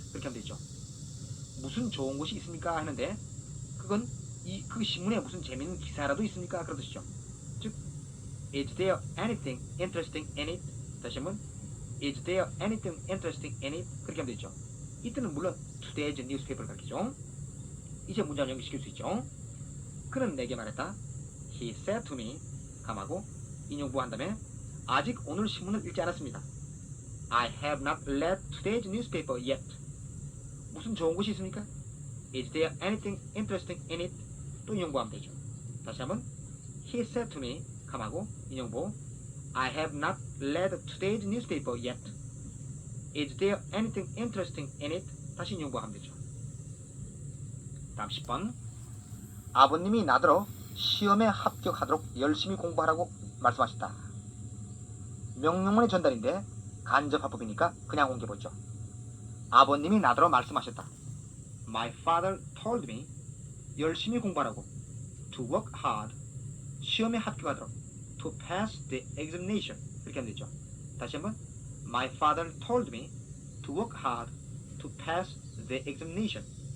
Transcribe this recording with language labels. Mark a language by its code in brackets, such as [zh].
[ko] 그렇게 하면 되죠. 무슨 좋은 것이 있습니까? 하는데 그건 그 신문에 무슨 재밌는 기사라도 있습니까? 그런 뜻이죠. [en] 즉 Is there anything interesting in it? [ko] 다시 한번 [en] Is there anything interesting in it? [ko] 그렇게 하면 되죠. 이때는 물론 today's newspaper를 가르치죠. 이제 문장을 연결시킬 수 있죠. 그는 내게 말했다. [en] He said to me [ko] 감하고 인용부 한 다음에 아직 오늘 신문을 읽지 않았습니다. [en] I have not read today's newspaper yet. [ko] 무슨 좋은 것이 있습니까? [en] Is there anything interesting in it? [ko] 또 인용부하면 되죠. 다시 한번 [en] He said to me [ko] 감하고 인용부 [en] I have not read today's newspaper yet. Is there anything interesting in it? [ko] 다시 인용부하면 되죠. 다음 10번 아버님이 나더러 시험에 합격하도록 열심히 공부하라고 말씀하셨다. 명령문의 전달인데 간접 합법이니까 그냥 옮겨보죠. 아버님이 나더러 말씀하셨다. [en] My father told me [ko] 열심히 공부하라고 [en] to work hard [ko] 시험에 합격하도록 [en] to pass the examination [ko] 그렇게 하면 되죠. 다시 한번 [en] My father told me to work hard to pass the examination.